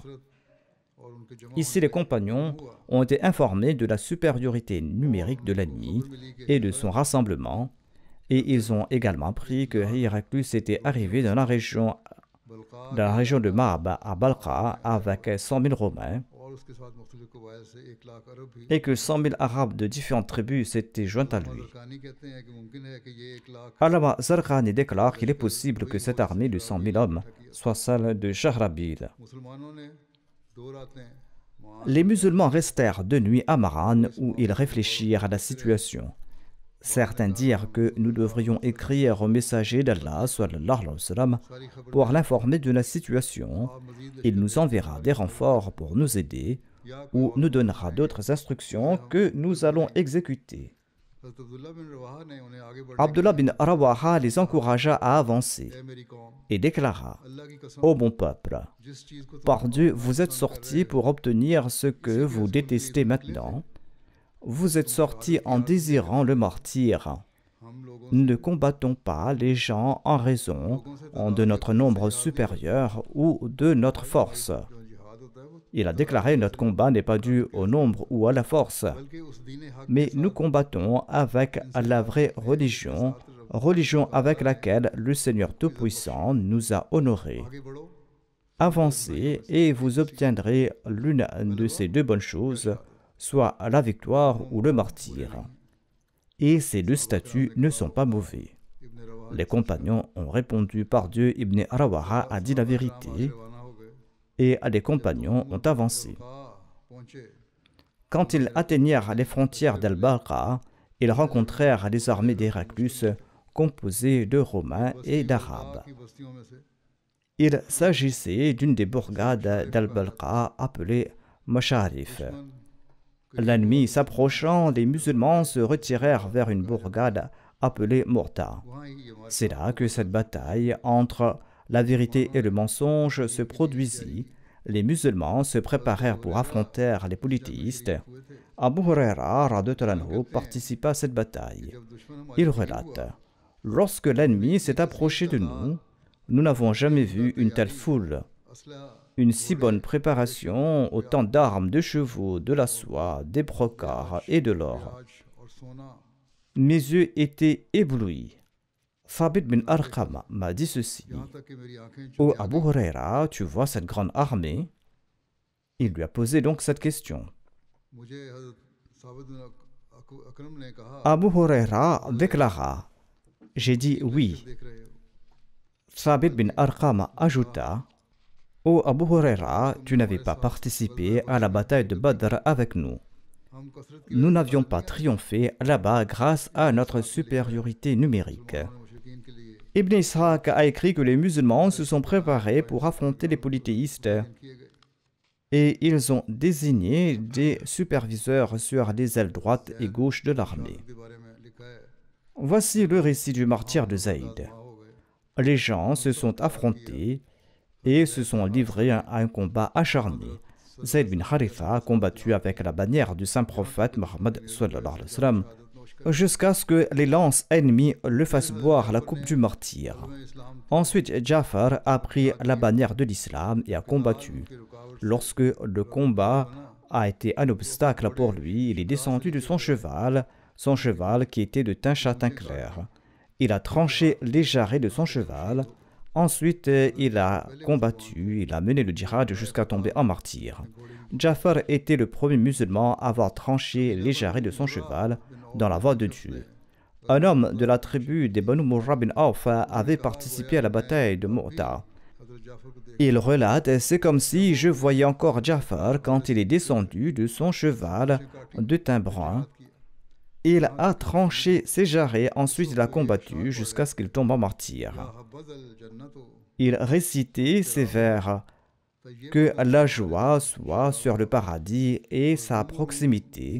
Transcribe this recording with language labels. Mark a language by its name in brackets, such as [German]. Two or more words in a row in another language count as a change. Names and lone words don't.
[French] Ici, les compagnons ont été informés de la supériorité numérique de l'ennemi et de son rassemblement, et ils ont également appris que Héraclus était arrivé dans la région [Urdu] बलका [French] dans la région de Ma'ab à Balqa avec 100 000 Romains [Urdu] اور اس کے ساتھ مختلف قبائل سے 1 لاکھ عرب بھی [French] et que 100 000 Arabes de différentes tribus s'étaient joints à lui. [Urdu] زرقانی کہتے ہیں کہ ممکن ہے کہ یہ 1 لاکھ [French] Allama Zarqani déclare qu'il est possible que cette armée de 100 000 hommes soit celle de Shahrabil. [Urdu] مسلمانوں نے 2 راتیں [French] Les musulmans restèrent 2 nuits à Maran où ils réfléchirent à la situation. Certains dirent que nous devrions écrire au messager d'Allah [Arabic] صلى الله عليه وسلم, [French] pour l'informer de la situation. Il nous enverra des renforts pour nous aider ou nous donnera d'autres instructions que nous allons exécuter. [Urdu] حضرت عبداللہ بن رواحہ نے انہیں آگے بڑھنے [French] Abdullah bin Rawaha les encouragea à avancer [Urdu] اے میری قوم [French] et déclara: [Urdu] اللہ کی قسم [French] Ô bon peuple, [Urdu] جس چیز کو تم [French] par Dieu, vous êtes sortis pour obtenir ce que vous détestez maintenant. Vous êtes sortis en désirant le martyre. [Urdu] ہم لوگوں [French] Nous ne combattons pas les gens en raison de notre nombre supérieur ou de notre force. [Urdu] جو جہاد ہوتا ہے وہ [French] Il a déclaré: notre combat n'est pas dû au nombre ou à la force, [Urdu] بلکہ اس دین حق [French] mais nous combattons avec la vraie religion, religion avec laquelle le Seigneur Tout-Puissant nous a honorés. [Urdu] آگے بڑھو [French] Avancez et vous obtiendrez l'une de ces 2 bonnes choses, soit la victoire ou le martyre. Et ces 2 statuts ne sont pas mauvais. [Urdu] ابن رواحہ [French] Les compagnons ont répondu: par Dieu, Ibn Rawaha a dit la vérité, [Urdu] روانہ ہو گئے [French] et les compagnons ont avancé. [Urdu] पहुंचे [French] Quand ils atteignirent les frontières d'Al-Balqa, ils rencontrèrent les armées d'Héraclus composées de Romains et d'Arabes. [Urdu] کی بستیوں میں سے [French] Il s'agissait d'une des bourgades d'Al-Balqa appelée Masharif. L'ennemi s'approchant, les musulmans se retirèrent vers une bourgade appelée Murta. [Urdu] وہاں ہی یہ ہمارے [French] C'est là que cette bataille entre la vérité et le mensonge se produisit. Les musulmans se préparèrent pour affronter les polythéistes. [Urdu] ہوئے تھے [French] Abu Huraira [Arabic] رضي الله عنه [French] participa à cette bataille. [Urdu] جب دشمن ہمارے [French] Il relate: lorsque l'ennemi s'est approché de nous, nous n'avons jamais vu une telle foule, [Urdu] असला [French] une si bonne préparation, autant d'armes, de chevaux, de la soie, des brocarts et de l'or. [Urdu] آج اور سونا [French] Mes yeux étaient éblouis. Thabit bin Arqam m'a dit ceci: [Urdu] یہاں تک کہ میری آنکھیں [French] Ô [Urdu] चुन [French] Abu Huraira, tu vois cette grande armée? Il lui a posé donc cette question. [Urdu] مجھے حضرت ثابت بن اقرم نے کہا [French] Abu Huraira déclara: j'ai dit oui. [Urdu] دیکھ رہے ہو [French] Thabit bin Arqam ajouta: Ô Abu Huraira, tu n'avais pas participé à la bataille de Badr avec nous. [Urdu] ہم کثرت کی [French] Nous n'avions pas triomphé là-bas grâce à notre supériorité numérique. [Urdu] مشرکین کے لیے [French] Ibn Ishaq a écrit que les musulmans se sont préparés pour affronter les polythéistes [Urdu] کیے گئے [French] et ils ont désigné des superviseurs sur les ailes droite et gauche de l'armée. [Urdu] کے بارے میں لکھا ہے [French] Voici le récit du martyr de Zaïd. [Urdu] وہاں ہو گئے [French] Les gens se sont affrontés et se sont livrés à un combat acharné. Zayd bin Haritha a combattu avec la bannière du saint prophète Mohammed [Arabic] صلى الله عليه وسلم, [French] jusqu'à ce que les lances ennemies le fassent boire la coupe du martyr. [Urdu] इस्लाम [French] Ensuite, Jafar a pris la bannière de l'islam et a combattu. [Urdu] کی رکاوٹ [French] Lorsque le combat a été un obstacle pour lui, il est descendu de son cheval qui était de teint châtain clair. Il a tranché les jarrets de son cheval. Ensuite, il a combattu, il a mené le djihad jusqu'à tomber en martyr. Jafar était le premier musulman à avoir tranché les jarrets de son cheval dans la voie de Dieu. Un homme de la tribu des Banu Murra bin Auf avait participé à la bataille de Mu'ta. [Urdu] حضرت جعفر کو دیکھ [French] Il relate: c'est comme si je voyais encore Jafar quand il est descendu de son cheval de teint brun. Il a tranché ses jarrets, ensuite il a combattu jusqu'à ce qu'il tombe en martyr. [Arabic] حبذا الجنة [French] Il récitait ces vers: que la joie soit sur le paradis et sa proximité,